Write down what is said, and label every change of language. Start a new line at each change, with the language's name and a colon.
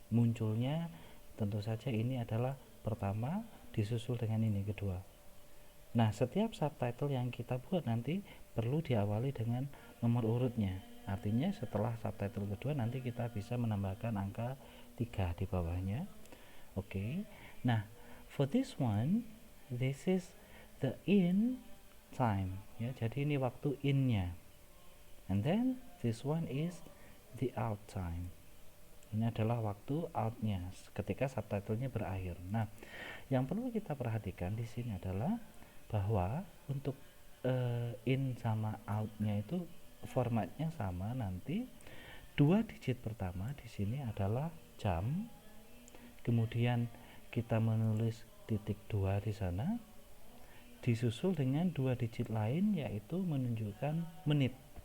Indonesian: Munculnya tentu saja ini adalah pertama disusul dengan ini kedua. Nah, setiap subtitle yang kita buat nanti perlu diawali dengan nomor urutnya. Artinya setelah subtitle kedua nanti kita bisa menambahkan angka 3 di bawahnya. Oke.
English: Nah, for this one, this is the in time ya.
Indonesian: Jadi ini waktu in-nya.
English: And then this one is the out time.
Indonesian: Ini adalah waktu out-nya ketika subtitlenya berakhir. Nah, yang perlu kita perhatikan di sini adalah bahwa untuk in sama out-nya itu formatnya sama nanti. 2 digit pertama di sini adalah jam. Kemudian kita menulis titik 2 di sana, disusul dengan 2 digit lain yaitu menunjukkan menit.